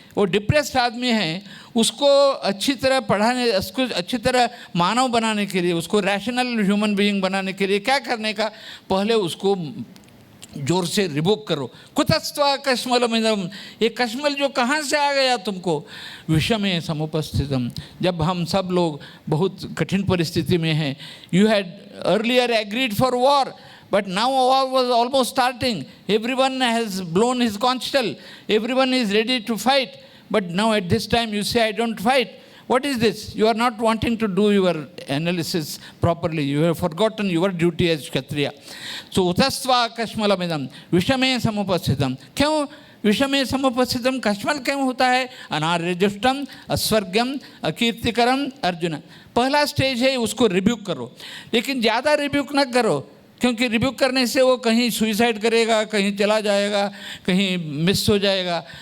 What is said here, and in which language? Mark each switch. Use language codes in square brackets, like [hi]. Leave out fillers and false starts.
[hi] वो डिप्रेस्ड आदमी है, उसको अच्छी तरह पढ़ाने, उसको अच्छी तरह मानव बनाने के लिए, उसको [en] rational human being [hi] बनाने के लिए क्या करने का, पहले उसको जोर से रिबुक करो। [sa] कुतस्त्वा कश्मलमिदं, [hi] ये कश्मल जो कहाँ से आ गया तुमको, [sa] विषमे समुपस्थितम, [hi] जब हम सब लोग बहुत कठिन परिस्थिति में हैं। [en] You had earlier agreed for war, but now war was almost starting. Everyone has blown his conch shell. Everyone is ready to fight. But now at this time you say, I don't fight. What is this? You are not wanting to do your analysis properly. You have forgotten your duty as Kshatriya. [sa] So utasva kashmalamidam vishame samupasthitam. क्यों विषमे समुपस्थितम कश्मल [hi] क्यों होता है? [sa] अनार्यजुष्टम अस्वर्ग्यम अकीर्तिकरम अर्जुन। [hi] पहला stage है, उसको rebuke करो, लेकिन ज़्यादा रिब्यूक न करो, क्योंकि रिब्यूक करने से वो कहीं सुइसाइड करेगा, कहीं चला जाएगा, कहीं मिस हो जाएगा।